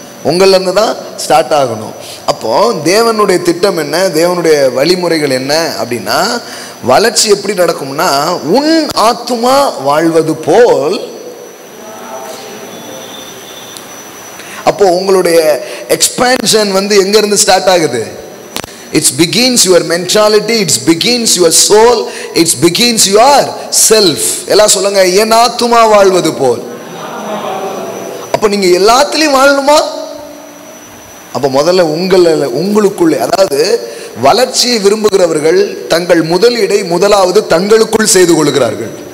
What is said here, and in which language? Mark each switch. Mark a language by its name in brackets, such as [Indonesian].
[Tamil] உங்கள்ல இருந்து தான் ஸ்டார்ட் ஆகணும். அப்போ தேவனுடைய திட்டம் என்ன, தேவனுடைய வழிமுறைகள் என்ன அப்படின்னா, வளர்ச்சி எப்படி நடக்கும்னா, உன் ஆத்துமா வாழ்வது போல். அப்போ உங்களுடைய எக்ஸ்பான்ஷன் எங்க இருந்து ஸ்டார்ட் ஆகுது? [English] It begins your mentality, it begins your soul, it begins your self. [Tamil] எல்லாம் சொல்லுங்க, என் ஆத்துமா வாழ்வது போல். அப்ப நீங்க எல்லாத்திலையும் வாழணுமா? அப்ப முதல்ல உங்களுக்குள்ளே, அதாவது வளர்ச்சியை விரும்புகிறவர்கள் தங்கள் முதலீடை முதலாவது தங்களுக்குள் செய்து கொள்கிறார்கள்.